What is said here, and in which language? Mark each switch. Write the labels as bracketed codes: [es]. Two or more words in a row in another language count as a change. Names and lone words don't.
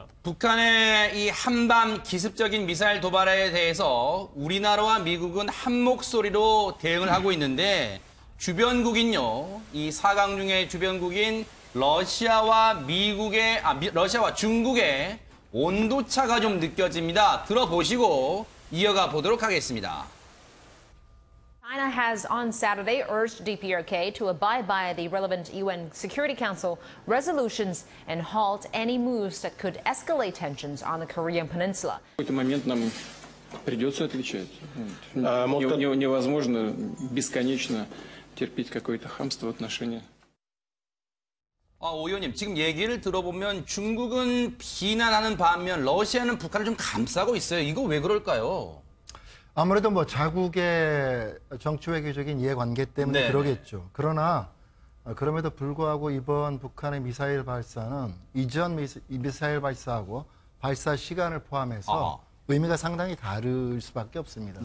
[ko] 북한의 이 한밤 기습적인 미사일 도발에 대해서 우리나라와 미국은 한 목소리로 대응을 하고 있는데 주변국인요, 이 4강 중에 주변국인 러시아와 러시아와 중국의 온도차가 좀 느껴집니다. 들어보시고 이어가 보도록 하겠습니다. [en] China has on Saturday urged DPRK to abide by the relevant UN Security Council resolutions and halt any moves that could escalate tensions on the Korean Peninsula. [ru] В какой-то момент нам придется отвечать. Невозможно бесконечно терпеть какое-то хамство в отношении. [ko] 오 의원님, 지금 얘기를 들어보면 중국은 비난하는 반면 러시아는 북한을 좀 감싸고 있어요. 이거 왜 그럴까요? 아무래도 뭐 자국의 정치 외교적인 이해관계 때문에 그러겠죠. 그러나 그럼에도 불구하고 이번 북한의 미사일 발사는 이전 미사일 발사하고 발사 시간을 포함해서 의미가 상당히 다를 수밖에 없습니다.